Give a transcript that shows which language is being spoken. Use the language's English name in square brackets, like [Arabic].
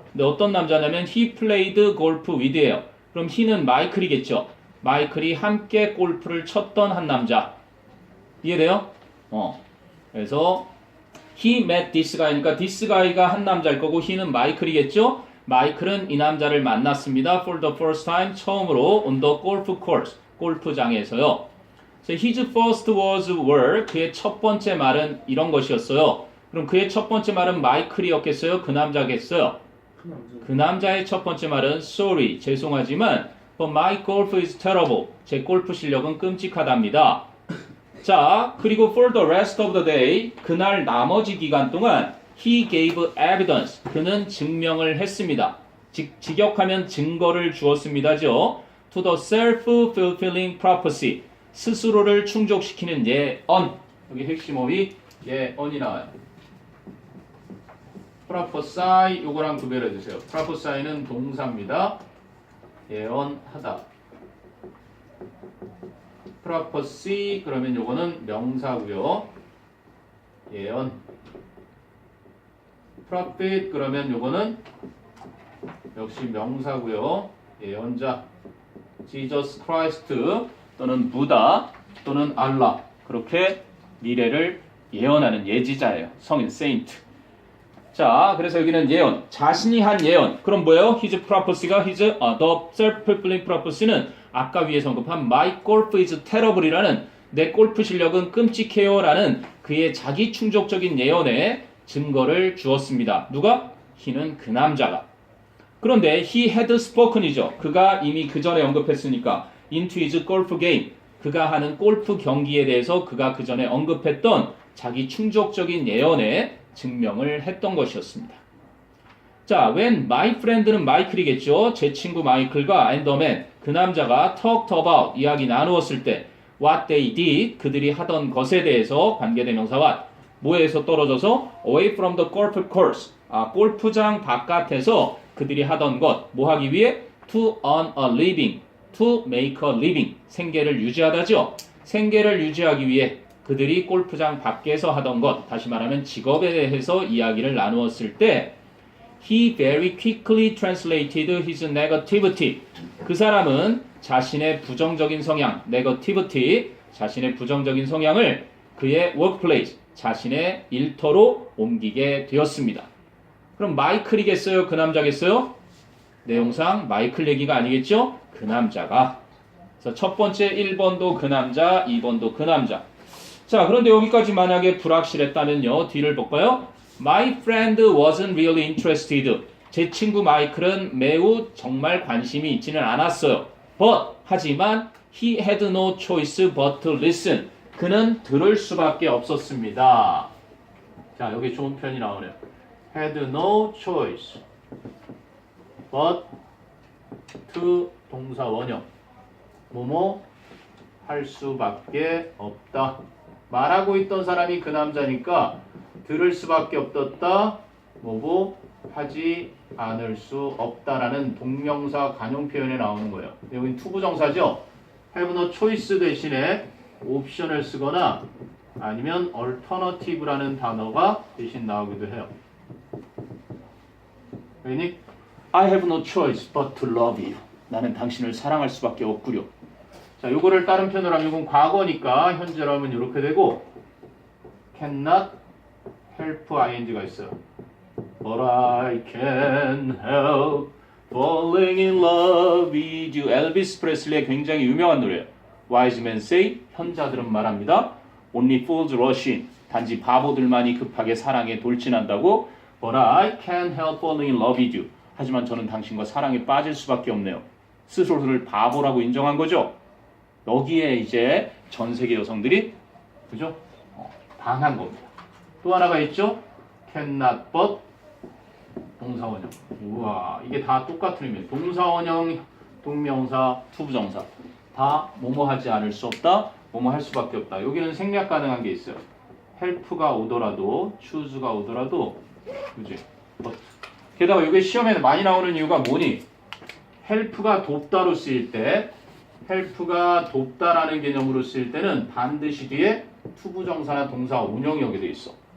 [Korean] 근데 어떤 남자냐면 [English] he played golf with [Korean] 예요. 그럼 he는 마이클이겠죠. 마이클이 함께 골프를 쳤던 한 남자. 이해돼요? 그래서 [English] he met this guy [Korean] 니까 [English] this guy [Korean] 가 한 남자일 거고 he는 마이클이겠죠. 마이클은 이 남자를 만났습니다. [English] for the first time [Korean] 처음으로 [English] on the golf course [Korean] 골프장에서요. [English] His first words were [Korean] 그의 첫 번째 말은 이런 것이었어요. 그럼 그의 첫 번째 말은 마이클이었겠어요? 그 남자겠어요? 그 남자의 첫 번째 말은 sorry, 죄송하지만 [English] but my golf is terrible. [Korean] 제 골프 실력은 끔찍하답니다. 자, 그리고 [English] for the rest of the day [Korean] 그날 나머지 기간 동안 [English] he gave evidence. [Korean] 그는 증명을 했습니다. 직역하면 증거를 주었습니다죠. [English] to the self-fulfilling prophecy. [Korean] 스스로를 충족시키는 예언. 여기 핵심 어휘 예언이 나와요. prophesy 요거랑 구별해 주세요. prophesy는 동사입니다. 예언하다. prophecy 그러면 요거는 명사고요. 예언. prophet 그러면 요거는 역시 명사고요. 예언자. Jesus Christ 또는 부다 또는 알라 그렇게 미래를 예언하는 예지자예요. 성인 세인트. 자, 그래서 여기는 예언, 자신이 한 예언. 그럼 뭐예요? [English] His prophecy [Korean] 가 [English] the self-fulfilling prophecy [Korean] 는 아까 위에서 언급한 [English] My golf is terrible [Korean] 이라는 내 골프 실력은 끔찍해요라는 그의 자기 충족적인 예언에 증거를 주었습니다. 누가? He는 그 남자가. 그런데 [English] he had spoken이죠. [Korean] 그가 이미 그 전에 언급했으니까 [English] into his golf game. [Korean] 그가 하는 골프 경기에 대해서 그가 그 전에 언급했던 자기 충족적인 예언에 증명을 했던 것이었습니다. 자, [English] when my friend [Korean] 는 마이클이겠죠. 제 친구 마이클과 [English] and the man, [Korean] 그 남자가 [English] talked about, [Korean] 이야기 나누었을 때 [English] what they did, [Korean] 그들이 하던 것에 대해서 관계대명사 what, 뭐에서 떨어져서 [English] away from the golf course, [Korean] 골프장 바깥에서 그들이 하던 것, 뭐 하기 위해? [English] to earn a living, to make a living, [Korean] 생계를 유지하다죠. 생계를 유지하기 위해 그들이 골프장 밖에서 하던 것, 다시 말하면 직업에 대해서 이야기를 나누었을 때 [English] He very quickly translated his negativity. [Korean] 그 사람은 자신의 부정적인 성향, negativity, 자신의 부정적인 성향을 그의 workplace, 자신의 일터로 옮기게 되었습니다. 그럼 마이클이겠어요? 그 남자겠어요? 내용상 마이클 얘기가 아니겠죠? 그 남자가. 그래서 첫 번째 1번도 그 남자, 2번도 그 남자. 자, 그런데 여기까지 만약에 불확실했다면요. 뒤를 볼까요? [English] My friend wasn't really interested. [Korean] 제 친구 마이클은 매우 정말 관심이 있지는 않았어요. [English] But, [Korean] 하지만 [English] he had no choice but to listen. [Korean] 그는 들을 수밖에 없었습니다. 자, 여기 좋은 표현이 나오네요. [English] had no choice but to 동사 원형. [Korean] 뭐뭐 할 수밖에 없다. 말하고 있던 사람이 그 남자니까 들을 수밖에 없었다. 뭐뭐 하지 않을 수 없다라는 동명사 관용 표현에 나오는 거예요. 여기는 투부정사죠. [English] have no choice [Korean] 대신에 옵션을 쓰거나 아니면 alternative라는 단어가 대신 나오기도 해요. 왜니? [English] I have no choice but to love you. [Korean] 나는 당신을 사랑할 수밖에 없구려. 자, 요거를 다른 표현으로 하면 이건 과거니까 현재로 하면 이렇게 되고 [English] cannot help ing [Korean] 가 있어요. [English] But I can help falling in love with you. [Korean] 엘비스 프레슬리의 굉장히 유명한 노래예요. [English] Wise men say, [Korean] 현자들은 말합니다. [English] Only fools rush in. [Korean] 단지 바보들만이 급하게 사랑에 돌진한다고. [English] But I can help falling in love with you. [Korean] 하지만 저는 당신과 사랑에 빠질 수밖에 없네요. 스스로를 바보라고 인정한 거죠. 여기에 이제 전 세계 여성들이 그죠? 반한 겁니다. 또 하나가 있죠? [English] cannot but 동사원형. [Korean] 우와, 이게 다 똑같은 의미예요. 동사원형, 동명사, 투부정사. 다 뭐뭐 하지 않을 수 없다, 뭐뭐 할 수밖에 없다. 여기는 생략 가능한 게 있어요. help가 오더라도, choose가 오더라도, 그지? [English] but. [Korean] 게다가 이게 시험에 많이 나오는 이유가 뭐니? help가 돕다로 쓰일 때, help가 돕다라는 개념으로 쓰일 때는 반드시 뒤에 투부정사나 동사 운영이 오게 돼 있어.